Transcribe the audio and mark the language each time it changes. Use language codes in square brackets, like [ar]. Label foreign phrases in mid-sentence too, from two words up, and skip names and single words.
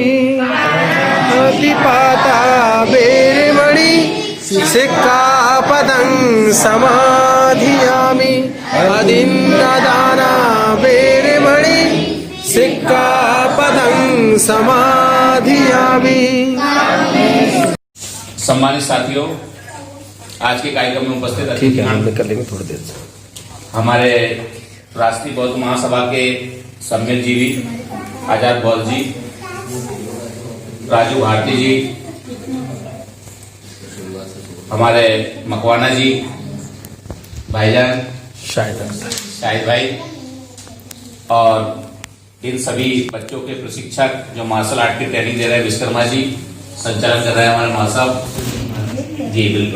[pi] पातिपाता वेरमणि सिक्खापदं समाधियामि अदिन्नदाना वेरमणि सिक्खापदं समाधियामि। [hi] सम्मानित साथियों, आज के कार्यक्रम में उपस्थित ठीक है, हम कर लेंगे थोड़ी देर से। हमारे राष्ट्रीय बौद्ध महासभा के सम्मेल जीवी आजाद बौद्ध जी, राजू भारती जी, हमारे मकवाना जी, भाईजान शाहिद भाई और इन सभी बच्चों के प्रशिक्षक जो [en] martial art [hi] की ट्रेनिंग दे रहे हैं, विश्वकर्मा जी संचालन कर रहे हैं हमारे महासाब जी, बिल्कुल।